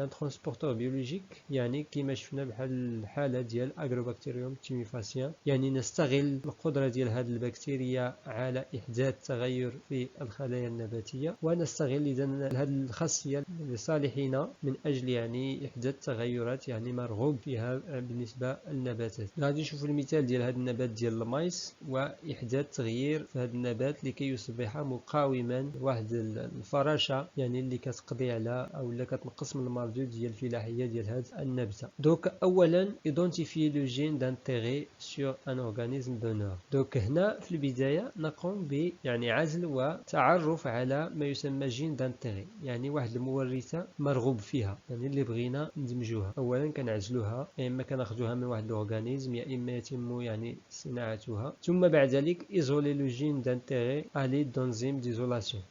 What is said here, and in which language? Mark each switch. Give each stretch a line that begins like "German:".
Arabic: ان ترانسبورتور بيولوجيك يعني كيما شفنا بحال الحاله ديال اغروبكتيريوم تيميفاسيان، يعني نستغل القدره ديال هاد البكتيريا على احداث تغير في الخلايا النباتيه، ونستغل هذه الخاصية لصالحنا من أجل يعني إحداث تغيرات يعني مرغوب فيها بالنسبة للنباتات. غادي نشوفوا المثال ديال هذا النبات ديال المايس وإحداث تغيير في هذا النبات لكي يصبح مقاوما لواحد الفراشة يعني اللي كتقضي على أو اللي كتنقص من المردود ديال الفلاحية ديال هذا النبتة. دوك أولا
French: identifier le gène d'intérêt sur un organisme donneur.
Arabic: دوك هنا في البداية نقوم ب يعني عزل وتعرف على ما يسمى جين دانتيغي، يعني واحد المورثة مرغوب فيها يعني اللي بغينا ندمجوها. اولا كنعزلوها، يا اما كناخذوها من واحد الاورغانيزم، يا اما يتم يعني صناعتها، ثم بعد ذلك ايزولي لو جين دانتيغي علي دونزيم ديزولاسيون.